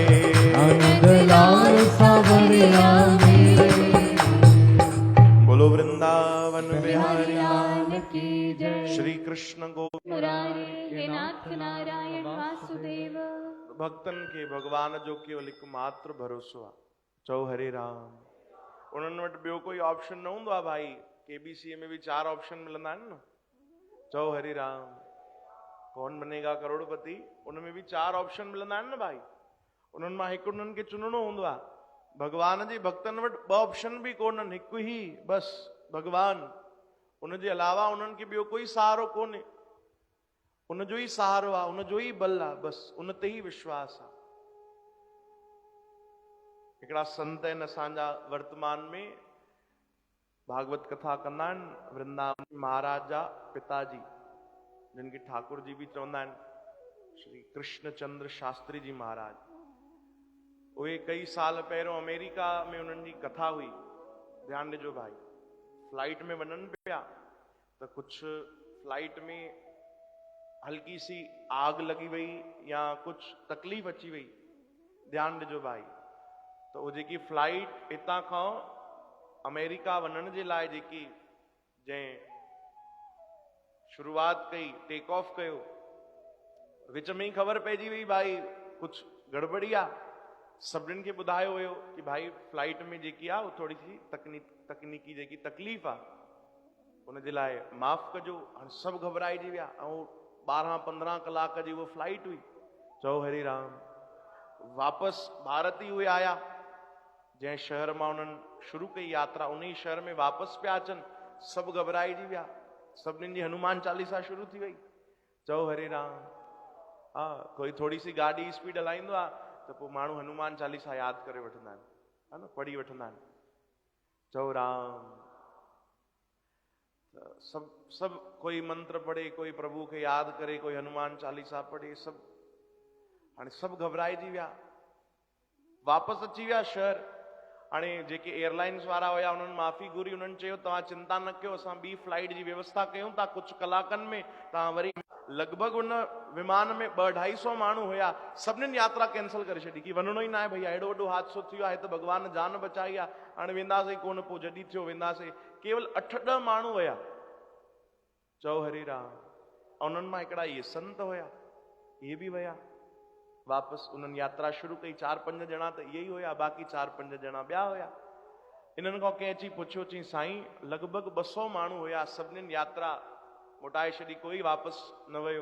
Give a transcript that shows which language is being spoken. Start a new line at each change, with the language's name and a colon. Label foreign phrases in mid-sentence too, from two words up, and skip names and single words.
Hindi: ओ नंदलाल सांवरिया मेरे। बोलो वृंदावन बिहारी लाल की जय। श्री कृष्ण गोविंद मुरारी हे नाथ नारायण वासुदेव।
Sindhi: भक्तन के भगवान जो केवल एकमात्र भरोसो आहे। चओ हरे राम। उन्हनि वटि ॿियो कोई ऑप्शन न हूंदो आहे भाई। केबीसी में भी 4 ऑप्शन मिलंदा आहिनि न। चओ हरे राम। कौन बनेगा करोड़पति, उनमें भी 4 ऑप्शन मिलंदा आहिनि न भाई। उन्हनि मां हिकु उन्हनि खे चुनणो हूंदो आहे। भगवान जी भक्तनि वटि 2 ऑप्शन भी कोन्हनि, हिकु ही बस भगवान। उनजे अलावा उन्हनि खे ॿियो कोई सहारो कोन्हे। उनजो ई सहारो आहे, उनजो ई बल आहे, बस उन ते ई विश्वास आहे। हिकिड़ा संत आहिनि असांजा वर्तमान में भागवत कथा कंदा आहिनि। वृंदावन महाराज जा पिताजी, जिन खे ठाकुर जी भी चवंदा आहिनि, श्री कृष्णचंद्र शास्त्री जी महाराज। उहे कई साल पहिरियों अमेरिका में उन्हनि जी कथा हुई, ध्यानु ॾिजो भाई। फ्लाइट में वञनि पिया त कुझु फ्लाइट में हल्की सी आग लगी वई या कुछ तकलीफ़ अची वई, ध्यानु ॾिजो भाई। तो वो जेकी फ्लाइट हितां खां अमेरिका वञण जे लाइ जेकी जंहिं शुरूआत कई, टेक ऑफ कयो, विच में ही ख़बर पइजी वई भाई कुछ गड़बड़ी आहे। सभिनीनि खे ॿुधायो हुयो कि भाई फ्लाइट में जेकी आहे वो थोड़ी सी तकनीकी जेकी तकलीफ़ आहे उनजे लाइ माफ़ कजो। हाणे सभु घबराइजी विया ऐं 12-15 कलाक जी वो फ्लाइट हुई। चओ हरि राम। वापस भारत ही उहे आया जंहिं शहर मां उन्हनि शुरू कई यात्रा, उन ही शहर में वापस पिया अचनि। सभु घबराइजी विया, सभिनीनि जी हनुमान चालीसा शुरू थी वई। चओ हरे राम। हा, कोई थोड़ी सी गाॾी स्पीड हलाईंदो आहे त पोइ माण्हू हनुमान चालीसा यादि करे वठंदा आहिनि, हा न, पढ़ी वठंदा आहिनि। चओ राम। सब कोई मंत्र पढ़े, कोई प्रभु खे यादि करे, कोई हनुमान चालीसा पढ़े, सब। हाणे सभु घबराइजी विया, वापसि अची विया शहर। हाणे जेके एयरलाइंस वारा हुया उन्हनि माफ़ी घुरी, उन्हनि चयो तव्हां चिंता न कयो, असां ॿी फ्लाइट जी व्यवस्था कयूं था, कुझु कलाकनि में तव्हां वरी। लॻभॻि उन विमान में 200-250 माण्हू हुया। सभिनीनि यात्रा कैंसिल करे छॾी कि वञिणो ई न आहे भैया, एॾो वॾो हादसो थी वियो आहे, त भॻवान जान बचाई आहे, हाणे वेंदासीं कोन, पोइ जॾहिं थियो वेंदासीं। केवल 8-10 माण्हू हुया। चओ हरे राम। उन्हनि मां हिकिड़ा इहे संत हुया, इहे बि विया वापसि। उन्हनि यात्रा शुरू कई। 4-5 ॼणा त इहे ई हुया, बाक़ी 4-5 ॼणा ॿिया हुया। इन्हनि खां कंहिं अची पुछियो, चई साईं लॻभॻि 200 माण्हू हुया, सभिनीनि यात्रा मोटाए छॾी, कोई वापसि न वियो।